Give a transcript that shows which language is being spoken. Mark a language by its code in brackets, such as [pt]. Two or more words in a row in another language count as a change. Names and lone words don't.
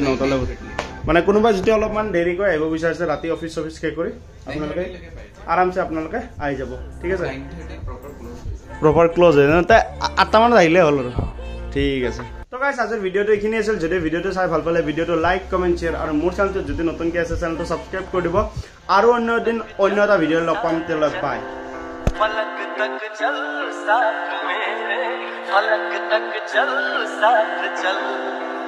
[as] 9টালৈ মানে কোনোবা যদি অলপমান দেৰি কৰি আহিব বিচাৰিছে ৰাতি অফিচ শেষ কৰি আপোনালোকে আৰামছে আপোনালোকে আহি যাব ঠিক আছে [en] proper close [as] হয় তে 8টা মানত আহিলে হ'ল আৰু ঠিক আছে তো গাইস আজিৰ ভিডিওটো এইখিনি আছিল যদি ভিডিওটো চাই ভাল পালে ভিডিওটো [en] like comment share [as] আৰু মোৰ চেনেলটো যদি নতুনকৈ আছে চেনেলটো সাবস্ক্ৰাইব কৰি দিব আৰু অন্য দিন অন্য এটা ভিডিও লগ পাম তেলৈ বাই [hi] फलक तक चल साथ मेरे फलक तक चल साथ चल